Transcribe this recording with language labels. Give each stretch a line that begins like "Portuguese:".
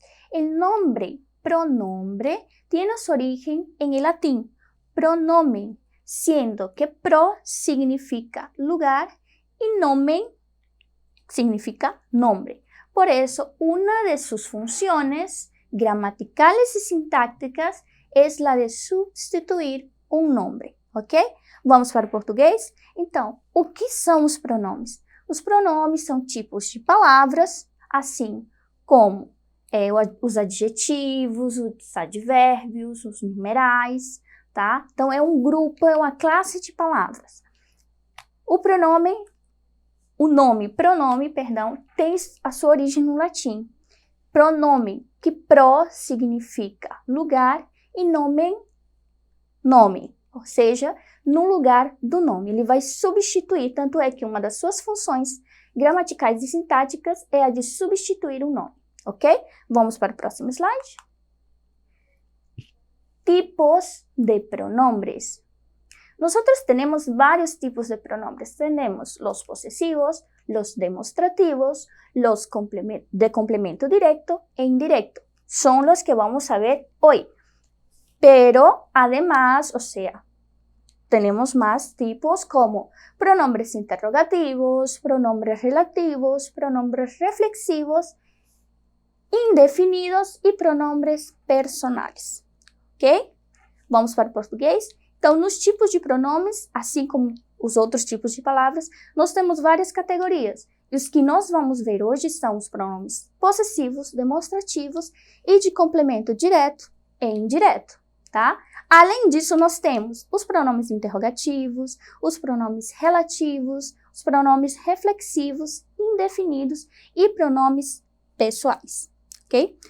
Spanish: El nombre pronombre tiene su origen en el latín pronomen, siendo que pro significa lugar y nomen significa nombre. Por eso, una de sus funciones gramaticales y sintácticas es la de substituir
Portuguese: um nome,
Spanish: ok?
Portuguese: Vamos para o português? Então, o que são os pronomes? Os pronomes são tipos de palavras, assim como os adjetivos, os advérbios, os numerais, tá? Então, é um grupo, é uma classe de palavras. O nome pronome, tem a sua origem no latim. Pronome, que pro significa lugar e nomen, nome, ou seja, no lugar do nome. Ele vai substituir, tanto é que uma das suas funções gramaticais e sintáticas é a de substituir um nome, ok? Vamos para o próximo slide.
Spanish: Tipos de pronombres. Nosotros tenemos varios tipos de pronombres. Tenemos los posesivos, los demostrativos, los de complemento directo e indirecto. Son los que vamos a ver hoy. Pero además, o sea, tenemos más tipos como pronombres interrogativos, pronombres relativos, pronombres reflexivos, indefinidos e pronombres personais.
Portuguese: Ok? Vamos para o português? Então, nos tipos de pronomes, assim como os outros tipos de palavras, nós temos várias categorias. E os que nós vamos ver hoje são os pronomes possessivos, demonstrativos e de complemento direto e indireto, tá? Além disso, nós temos os pronomes interrogativos, os pronomes relativos, os pronomes reflexivos, indefinidos e pronomes pessoais, ok?